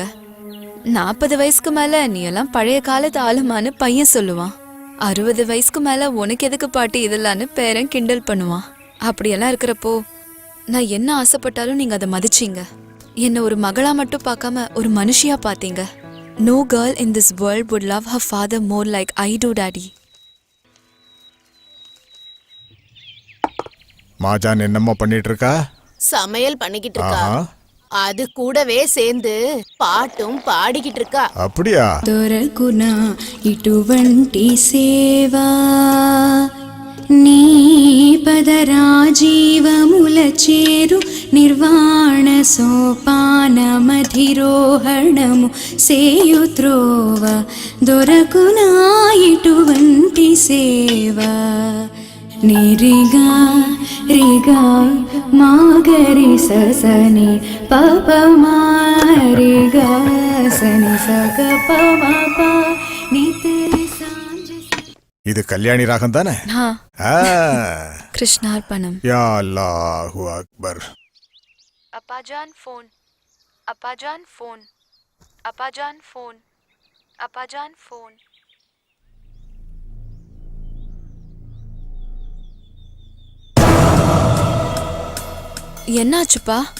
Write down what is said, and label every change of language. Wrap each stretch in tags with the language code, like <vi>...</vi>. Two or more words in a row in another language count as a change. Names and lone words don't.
<ta>40 வயசுக்கு மேல நீ எல்லாம் பழைய காலத்து ஆளுமான்னு பையன் சொல்லுவான். 60 வயசுக்கு மேல உனக்கு எதுக்கு பாட்டி இதெல்லான்னு பேரன் கிண்டல் பண்ணுவான். அப்படியெல்லாம் இருக்கிறப்போ நான் என்ன ஆசைப்பட்டாலும் நீங்க அதை மதிச்சீங்க. என்ன ஒரு மகளா மட்டும் பார்க்காம ஒரு மனுஷியா பாத்தீங்க.</ta> <en>No girl in this world would love her father more like I do, Daddy.</en> <ta>மாஜான் என்னம்மா பண்ணிட்டு இருக்கா? சமையல் பண்ணிக்கிட்டு இருக்கா. ஆஹா. அது கூடவே சேர்ந்து பாட்டும் பாடிக்கிட்டு இருக்கா. அப்படியா?</ta> <te>దొరకునా ఇటువంటి సేవా నీ పదరాజీవముల చేరు నిర్వాణ సోపానమధిరోహణము సేయుత్రోవ దొరకునా ఇటువంటి సేవా నిరిగా రిగా మాగరి ససని పప మారిగా సని సగ పమ నితరి సాంజ.</te> <ta>இது கல்யாணி ராகம் தானே? ஆ. கிருஷ்ணார்பணம்.</ta> <ar>يا الله أكبر.</ar> <ta>அப்பாஜான் ஃபோன், அப்பாஜான் ஃபோன், அப்பாஜான் ஃபோன், அப்பாஜான் ஃபோன். என்னாச்சுப்பா?</ta>